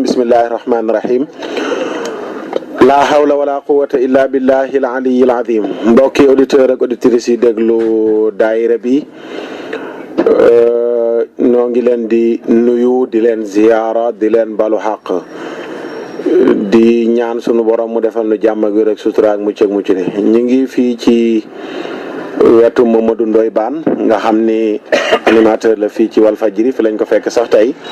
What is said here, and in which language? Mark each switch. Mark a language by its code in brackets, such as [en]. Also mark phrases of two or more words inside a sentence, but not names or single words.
[ar] بسم الله الرحمن الرحيم لا حول ولا قوة إلا بالله العلي العظيم [wo] mbokki auditeur ak auditrices yi déglu daayira bi noo ngi leen di nuyu di leen ziyaara di leen balu xaq di ñaan sunu borom mu defal nu jàmm ak wér ak sutura ak mucc ak mucc ne ñu ngi fii ci wetu Mamadou Ndoye Bane nga xam ni animateur la fii ci Walfadjri fi lañ ko fekk sax tey